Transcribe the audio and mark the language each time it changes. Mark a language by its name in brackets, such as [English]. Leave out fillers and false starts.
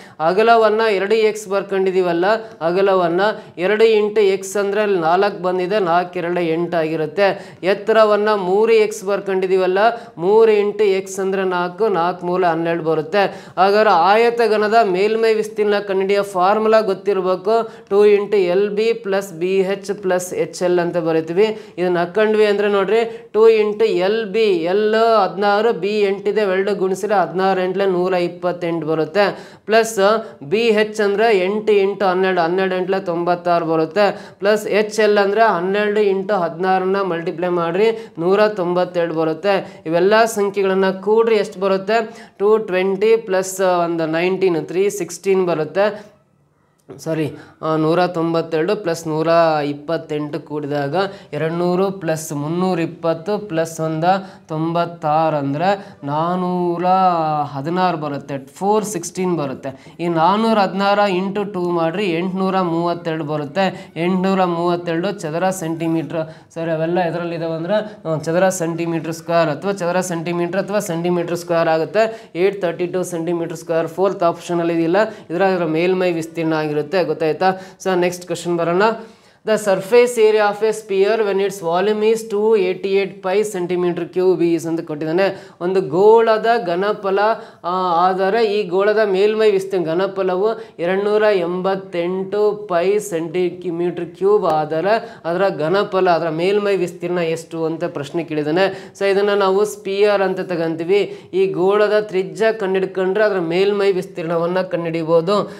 [Kannada] ಅಗಲವನ್ನು 2x ಬರ್ಕೊಂಡಿದ್ದೀವಲ್ಲ, ಅಗಲವನ್ನು 2 × x ಅಂದರೆ 4 ಬಂದಿದೆ, 4 2 8 ಆಗಿರುತ್ತೆ. ಎತ್ತರವನ್ನು 3x ಬರ್ಕೊಂಡಿದ್ದೀವಲ್ಲ, 3 × x ಅಂದರೆ 4, 4 3 12 ಬರುತ್ತೆ. ಹಾಗಾದ್ರೆ ಆಯತಘನದ ಮೇಲ್ಮೈ ವಿಸ್ತೀರ್ಣ ಕಂಡುಹಿಡಿಯೋ ಫಾರ್ಮುಲಾ ಗೊತ್ತಿರಬೇಕು. 2 × LB + BH + HL ಅಂತ ಬರೀತೀವಿ. ಇದನ್ನ ಹಾಕೊಂಡ್ವಿ ಅಂದರೆ ನೋಡ್ರಿ 2 × LB, L 16, B 8 ಇದೆ, ಎರಡು ಗುಣಿಸಿದ್ರೆ 16 × 8 128 ಬರುತ್ತೆ. ಪ್ಲಸ್ BH ಅಂದರೆ 8 × 12, 12 × 96 ಬರುತ್ತೆ. ಪ್ಲಸ್ HL ಅಂದರೆ 12 × 16ನ ಮಲ್ಟಿಪ್ಲೈ ಮಾಡಿರಿ 192 ಬರುತ್ತೆ. ಇವೆಲ್ಲ ಸಂಖ್ಯೆಗಳನ್ನು ಕೂಡ್ರಿ ಎಷ್ಟು ಬರುತ್ತೆ 220 + 19 316 ಬರುತ್ತೆ. 192 + 128 ಕೂಡಿದಾಗ 200 + 320 + 96 ಅಂದರೆ 416 ಬರುತ್ತೆ. 416 ಬರುತ್ತೆ. ಈ 416 × 2 ಮಾಡಿರಿ 832 ಬರುತ್ತೆ. 832 ಚದರ ಸೆಂಟಿಮೀಟ್ರ್. ಸರಿ, ಅವೆಲ್ಲ ಇದರಲ್ಲಿದ್ದಾವೆ ಅಂದರೆ ಚದರ ಸೆಂಟಿಮೀಟ್ರ್ ಸ್ಕ್ವೇರ್ ಅಥವಾ ಚದರ ಸೆಂಟಿಮೀಟ್ರ್ ಅಥವಾ ಸೆಂಟಿಮೀಟ್ರ್ ಸ್ಕ್ವೇರ್ ಆಗುತ್ತೆ. 832 ಸೆಂಟಿಮೀಟ್ರ್ ಸ್ಕ್ವೇರ್. 4th ಆಪ್ಷನಲ್ಲಿ ಇದೆಯಲ್ಲ, ಇದರ ಮೇಲ್ಮೈ ವಿಸ್ತೀರ್ಣ ಆಗಿರುತ್ತೆ. ಗೊತ್ತಾಯ್ತಾ? ಸೊ ನೆಕ್ಸ್ಟ್ ಕ್ವಶನ್ ಬರೋಣ. [English] The surface area of a sphere when its volume is 288 pi centimeter cube is [Kannada] ಅಂತ ಕೊಟ್ಟಿದ್ದಾನೆ. ಒಂದು ಗೋಳದ ಘನಫಲ ಆದರೆ ಈ ಗೋಳದ ಮೇಲ್ಮೈ ವಿಸ್ತೀರ್ಣ ಘನಫಲವು 288 ಪೈ ಸೆಂಟಿಮೀಟರ್ ಕ್ಯೂಬ್ ಆದರೆ ಅದರ ಘನಫಲ ಅದರ ಮೇಲ್ಮೈ ವಿಸ್ತೀರ್ಣ ಎಷ್ಟು ಅಂತ ಪ್ರಶ್ನೆ ಕೇಳಿದ್ದಾನೆ. ಸೊ ಇದನ್ನು ನಾವು ಸ್ಪಿಯರ್ ಅಂತ ತಗೊಂತೀವಿ. ಈ ಗೋಳದ ತ್ರಿಜ್ಯ ಕಂಡುಹಿಡ್ಕೊಂಡ್ರೆ ಅದರ ಮೇಲ್ಮೈ ವಿಸ್ತೀರ್ಣವನ್ನು ಕಂಡುಹಿಡಿಬೋದು.